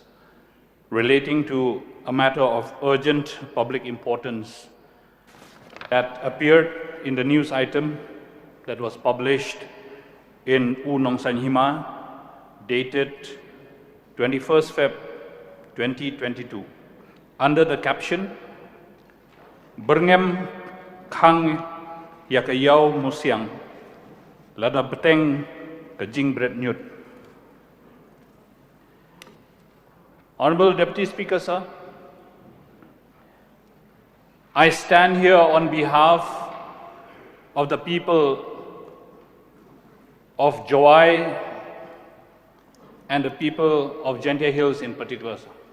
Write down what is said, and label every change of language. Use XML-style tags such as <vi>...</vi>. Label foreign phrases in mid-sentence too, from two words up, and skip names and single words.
<en>relating to a matter of urgent public importance that appeared in the news item that was published in Nong Sanhima, dated 21st Feb 2022, under the caption,</en> <kha>Berngem Kang Yakayau Musiang, Lada Beteng Kajing Bret Nyut.</kha> <en>Honorable Deputy Speaker, sir, I stand here on behalf of the people of Jowai and the people of Gentia Hills in particular, sir.</en>